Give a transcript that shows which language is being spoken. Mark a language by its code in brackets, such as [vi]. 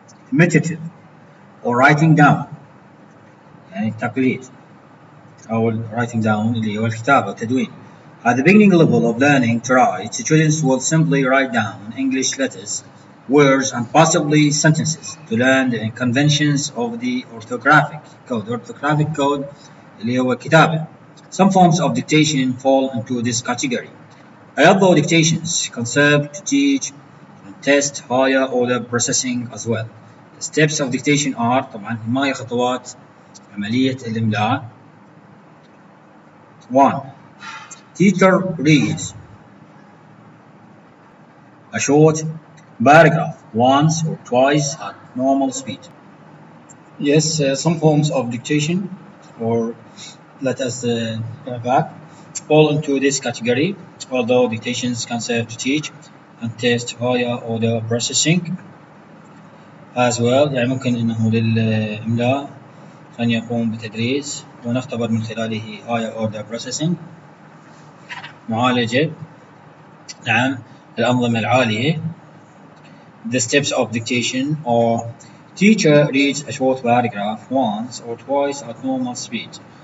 [en] Imitative or writing down، [ar] يعني التقليد أو [en] writing down [ar] اللي هو الكتابة والتدوين. [en] At the beginning level of learning to write, students will simply write down English letters, words, and possibly sentences to learn the conventions of the orthographic code. Orthographic code [ar] اللي هو الكتابة. [en] Some forms of dictation fall into this category. Although dictations conserve to teach and test higher order processing as well. The steps of dictation are [ar] طبعا ما هي خطوات عملية الإملاء. 1. [en] Teacher reads a short paragraph once or twice at normal speed. Yes, some forms of dictation, or let us back, fall into this category, although dictations can serve to teach and test higher order processing as well. [ar] يعني ممكن إنه للإملاء أن يقوم بتدريس ونختبر من خلاله [en] higher order processing [ar] معالجة نعم الأنظمة العالية. [en] The steps of dictation are: teacher reads a short paragraph once or twice at normal speed.